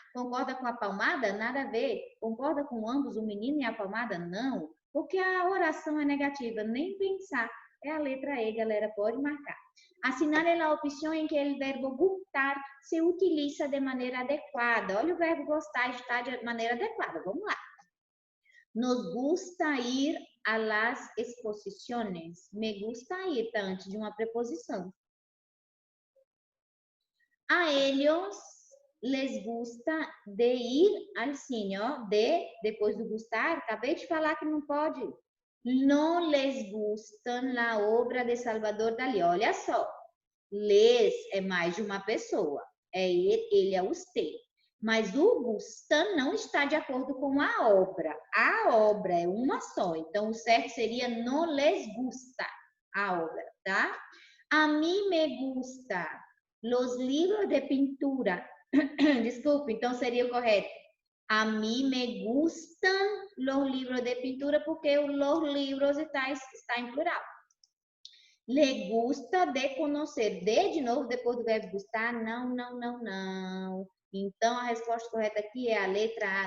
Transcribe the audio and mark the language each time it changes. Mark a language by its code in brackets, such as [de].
[pt] Concorda com a palmada? Nada a ver. Concorda com ambos, o menino e a palmada? Não. Porque a oração é negativa, nem pensar. É a letra E, galera, pode marcar. Assinar é a opção em que o verbo gustar se utiliza de maneira adequada. Olha o verbo gostar está de maneira adequada. Vamos lá. [es] Nos gusta ir a las exposiciones. Me gusta ir, [pt] tá antes de uma preposição. [es] A ellos les gusta de ir al cine, [pt] ó, depois do gustar, acabei de falar que não pode. [es] Não les gustan la obra de Salvador Dalí. [pt] Olha só, les é mais de uma pessoa, é ele é você. Mas o gustan não está de acordo com a obra. A obra é uma só, então o certo seria [es] no les gusta [pt] a obra, tá? [es] A mim me gusta los libros de pintura. [pt] Desculpe, então seria o correto. [es] A mim me gustan los libros de pintura, [pt] porque los libros está em plural. [es] Le gusta de [pt] conhecer. De novo, depois do verbo gustar? Não, não, não, não. Então, a resposta correta aqui é a letra A.